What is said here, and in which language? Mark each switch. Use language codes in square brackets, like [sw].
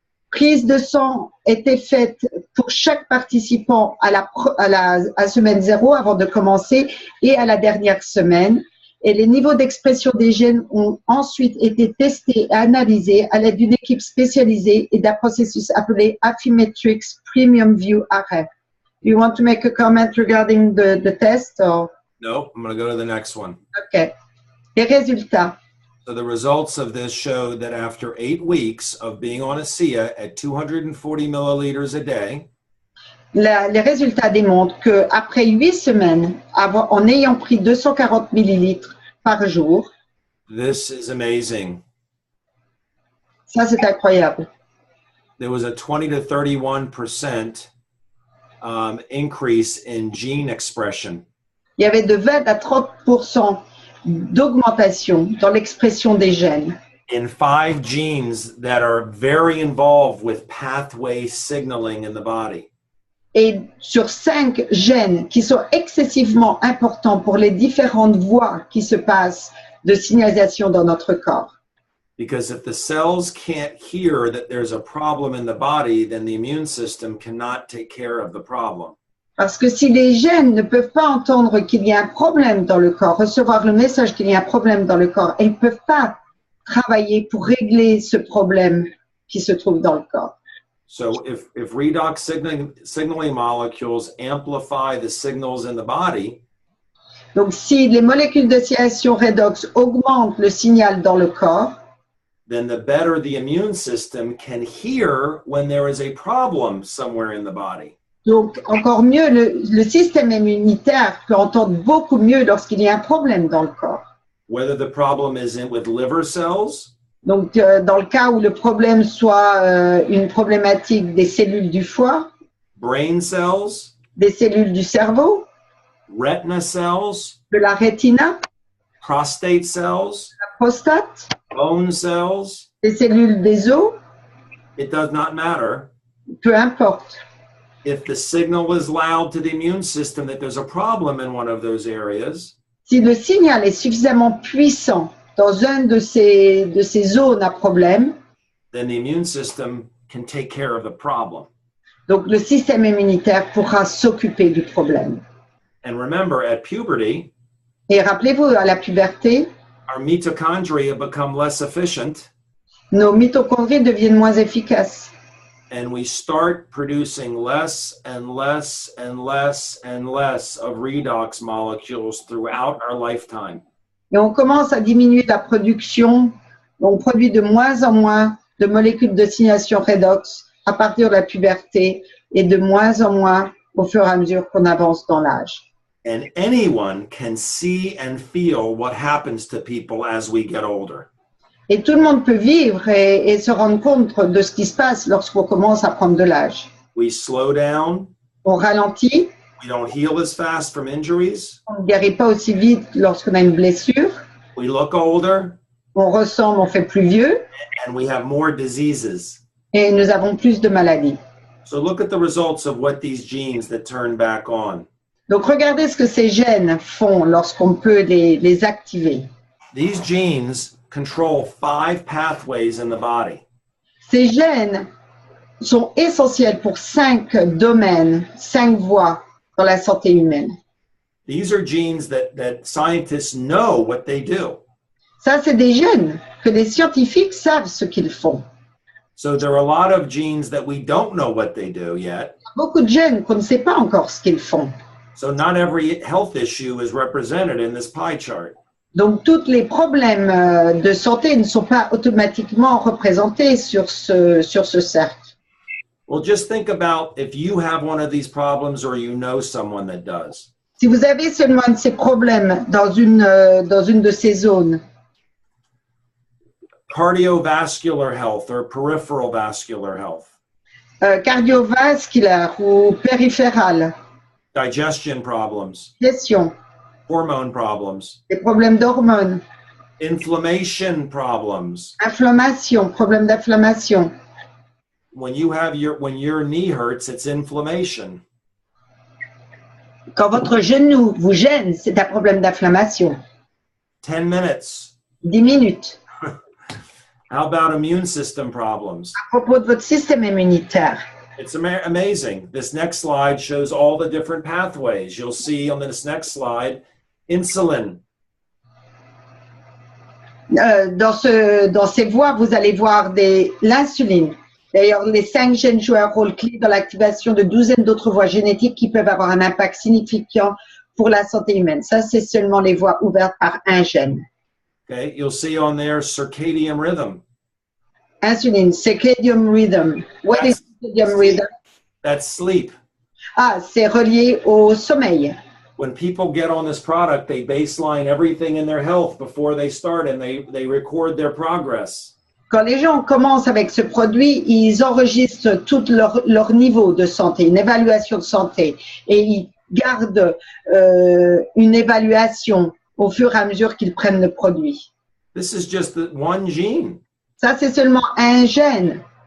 [fr] Prise de sang était faite pour chaque participant à semaine 0 avant de commencer et à la dernière semaine. Et les niveaux d'expression des gènes ont ensuite été testés et analysés à l'aide d'une équipe spécialisée et d'un processus appelé Affymetrix Premium View Array. [en] You want to make a comment regarding the test? Or? No, I'm going to go to the next one. [fr] OK. Les résultats. [en] So the results of this showed that after 8 weeks of being on ASEA at 240 milliliters a day, [fr] Les résultats démontrent qu'après 8 semaines, en ayant pris 240 millilitres par jour, [en] this is amazing. [fr] Ça, c'est incroyable. [en] There was a 20 to 31% increase in gene expression. [fr] Il y avait de 20 à 30% d'augmentation dans l'expression des gènes. [en] In 5 genes that are very involved with pathway signaling in the body. [fr] et sur 5 gènes qui sont excessivement importants pour les différentes voies qui se passent de signalisation dans notre corps. [en] Because if the cells can't hear that there's a problem in the body, then the immune system cannot take care of the problem. [fr] Parce que si les gènes ne peuvent pas entendre qu'il y a un problème dans le corps, recevoir le message qu'il y a un problème dans le corps, ils ne peuvent pas travailler pour régler ce problème qui se trouve dans le corps. [en] So if redox signaling molecules amplify the signals in the body, [fr] Donc si les molécules de signalisation redox augmentent le signal dans le corps, [en] then the better the immune system can hear when there is a problem somewhere in the body. [fr] donc encore mieux, le système immunitaire peut entendre beaucoup mieux lorsqu'il y a un problème dans le corps. [en] Whether the problem is with liver cells, [fr] Donc dans le cas où le problème soit une problématique des cellules du foie, [en] brain cells, [fr] des cellules du cerveau, [en] retina cells, [fr] de la rétina, [en] prostate cells, [fr] la prostate, [en] bone cells, [fr] des cellules des os, [en] it does not matter. [fr] peu importe. [en] If the signal is loud to the immune system that there's a problem in one of those areas, [fr] Si le signal est suffisamment puissant dans un de ces zones à problème, [en] then the immune system can take care of the problem. [fr] donc le système immunitaire pourra s'occuper du problème. [en] And remember, at puberty, [fr] Et rappelez-vous, à la puberté, [en] our mitochondria become less efficient, [fr] nos mitochondries deviennent moins efficaces. [en] and we start producing less and less and less and less of redox molecules throughout our lifetime. [fr] Et on commence à diminuer la production, on produit de moins en moins de molécules de signalisation redox à partir de la puberté et de moins en moins au fur et à mesure qu'on avance dans l'âge. [en] And anyone can see and feel what happens to people as we get older. [fr] Et tout le monde peut vivre et se rendre compte de ce qui se passe lorsqu'on commence à prendre de l'âge. [en] We slow down, [fr] On ralentit, [en] we don't heal as fast from injuries, [fr] on ne guérit pas aussi vite lorsqu'on a une blessure, [en] we look older, [fr] on ressemble, on fait plus vieux [en] and we have more diseases. [fr] et nous avons plus de maladies. [en] So look at the results of what these genes that turn back on. [fr] Donc regardez ce que ces gènes font lorsqu'on peut les activer. [en] These genes control 5 pathways in the body. [fr] Ces gènes sont essentiels pour 5 domaines, 5 voies dans la santé humaine. [en] These are genes that scientists know what they do. [fr] Ça, c'est des gènes que les scientifiques savent ce qu'ils font. [en] So there are a lot of genes that we don't know what they do yet. [fr] Il y a beaucoup de gènes qu'on ne sait pas encore ce qu'ils font. [en] So not every health issue is represented in this pie chart. [fr] Donc, tous les problèmes de santé ne sont pas automatiquement représentés sur ce cercle. [en] Well, just think about if you have one of these problems or you know someone that does. [fr] Si vous avez seulement un de ces problèmes dans une de ces zones, [en] Cardiovascular health or peripheral vascular health, [fr] cardiovasculaire ou périphérale, [en] digestion problems, [fr] digestion, [en] hormone problems, [fr] des problèmes d'hormones, [en] inflammation problems. [fr] inflammation, problèmes d'inflammation. [en] When your knee hurts, it's inflammation. [fr] Quand votre genou vous gêne, c'est un problème d'inflammation. [en] 10 minutes. [fr] 10 minutes. [en] How about immune system problems? [fr] À propos de votre système immunitaire, [en] It's amazing. This next slide shows all the different pathways. You'll see on this next slide, insulin. [fr] Dans ces voies, vous allez voir l'insuline. D'ailleurs, les 5 gènes jouent un rôle clé dans l'activation de douzaines d'autres voies génétiques qui peuvent avoir un impact significant pour la santé humaine. Ça, c'est seulement les voies ouvertes par un gène. [en] Okay, you'll see on there circadian rhythm. [fr] Insuline, circadian rhythm. [en] What is circadian rhythm? That's sleep. [fr] Ah, c'est relié au sommeil. [en] When people get on this product, they baseline everything in their health before they start and they record their progress. [fr] Quand les gens commencent avec ce produit, ils enregistrent tout leur niveau de santé, une évaluation de santé, et ils gardent une évaluation au fur et à mesure qu'ils prennent le produit. [en] This is just one gene. [fr] Ça, c'est seulement un gène.